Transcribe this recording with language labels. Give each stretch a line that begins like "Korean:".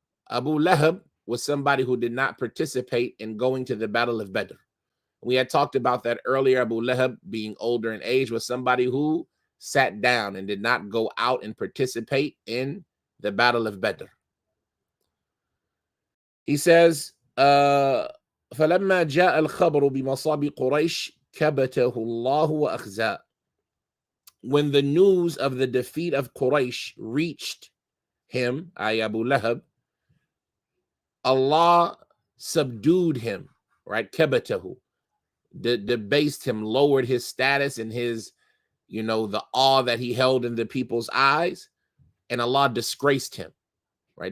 English: Abu Lahab was somebody who did not participate in going to the Battle of Badr. We had talked about that earlier. Abu Lahab, being older in age, was somebody who sat down and did not go out and participate in the Battle of Badr. He says,
Arabic: فَلَمَّا جَاءَ الْخَبْرُ بِمَصَابِ قُرَيْشٍ كَبَتَهُ اللَّهُ وَأَخْزَاءَ.
English: When the news of the defeat of Quraysh reached him, Abu Lahab, Allah subdued him, right? Kabatahu, debased him, lowered his status and his, the awe that he held in the people's eyes, and Allah disgraced him, right?